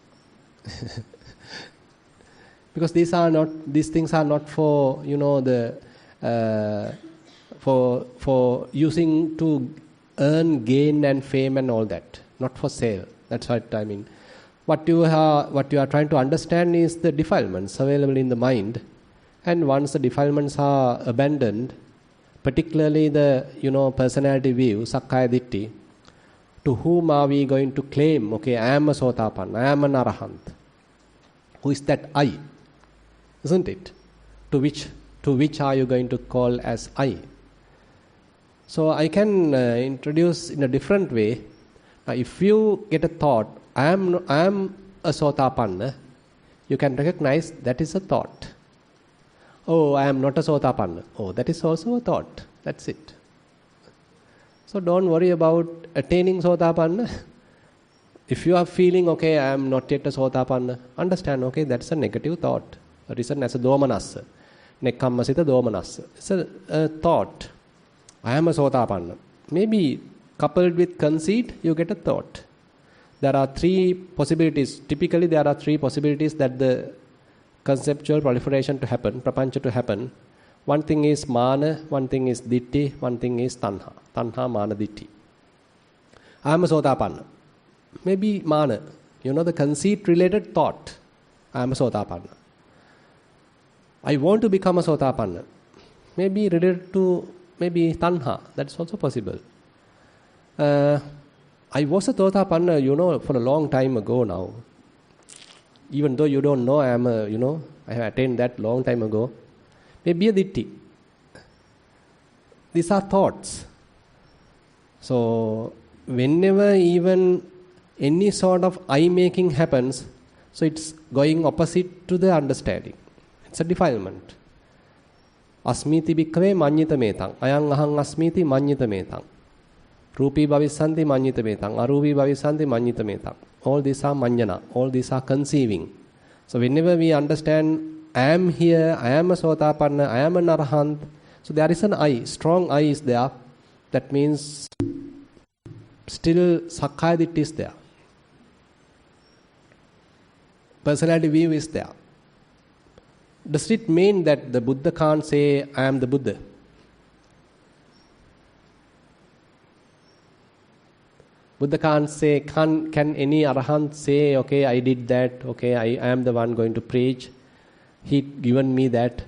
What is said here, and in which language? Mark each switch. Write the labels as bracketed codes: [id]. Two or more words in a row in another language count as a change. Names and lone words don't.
[en] Because these things are not for for using to earn gain and fame and all that, not for sale. That's what I mean. What you are trying to understand is the defilements available in the mind, and once the defilements are abandoned, particularly the personality view, [pi] sakkaya ditthi, [en] to whom are we going to claim, okay, I am a sotapanna, I am an arahant? Who is that I? Isn't it? To which are you going to call as I? So I can introduce in a different way. If you get a thought, I am a sotapanna, you can recognize that is a thought. Oh, I am not a sotapanna. Oh, that is also a thought. That's it. So don't worry about attaining sotapanna. If you are feeling, okay, I am not yet a sotapanna, understand, okay, that's a negative thought. Written as a domanassa. [pi] Nekkammasita domanassa. [en] It's a thought. I am a sotapanna. Maybe coupled with conceit, you get a thought. There are 3 possibilities. Typically, there are 3 possibilities that the conceptual proliferation to happen, prapancha to happen. One thing is mana, one thing is ditti, one thing is tanha. [pi] Tanha, mana, ditti. [en] I am a sotapanna. Maybe mana, the conceit related thought. I am a sotapanna. I want to become a sotapanna. Maybe related to tanha. That's also possible. I was a sotapanna, for a long time ago now. Even though you don't know, I have attained that long time ago. Maybe a ditti. These are thoughts. So, whenever even any sort of I-making happens, so it's going opposite to the understanding. It's a defilement. [pi] Asmiti bhikkhave manyita metang. Ayang ahang asmiti manyita metang. Rupi bhavissanti manyita metang. Arupi bhavissanti manyita metang. [en] All these are manyana. All these are conceiving. So whenever we understand, I am here, I am a sotapanna, I am an arahant. So there is an I, strong I is there. That means still [pi] sakkaya ditthi [en] is there. personality view is there. Does it mean that the Buddha can't say, I am the Buddha? Buddha can't say, can any Arahant say, okay, I did that, okay, I am the one going to preach, he given me that.